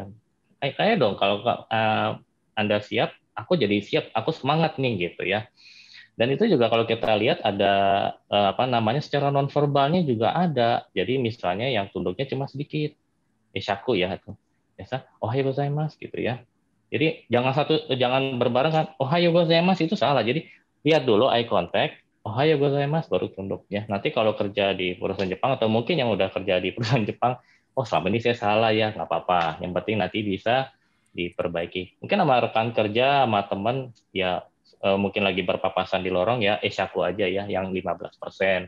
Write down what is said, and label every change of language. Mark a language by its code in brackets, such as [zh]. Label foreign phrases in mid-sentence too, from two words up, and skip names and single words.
[id] Kayak dong, kalau Anda siap, aku jadi siap, aku semangat nih gitu ya. Dan itu juga kalau kita lihat ada apa namanya secara nonverbalnya juga ada. Jadi misalnya yang tunduknya cuma sedikit, ishaku ya itu. Biasa, [ja] おはようございます [id] gitu ya. Jadi jangan berbarengan [ja] おはようございます [id] itu salah. Jadi lihat dulu [en] eye contact, [ja] おはようございます [id] baru tunduk ya. Nanti kalau kerja di perusahaan Jepang atau mungkin yang udah kerja di perusahaan Jepang, oh selama ini saya salah ya, nggak apa-apa. Yang penting nanti bisa diperbaiki. Mungkin sama rekan kerja, sama teman ya mungkin lagi berpapasan di lorong ya, ishaku aja ya, yang 15%.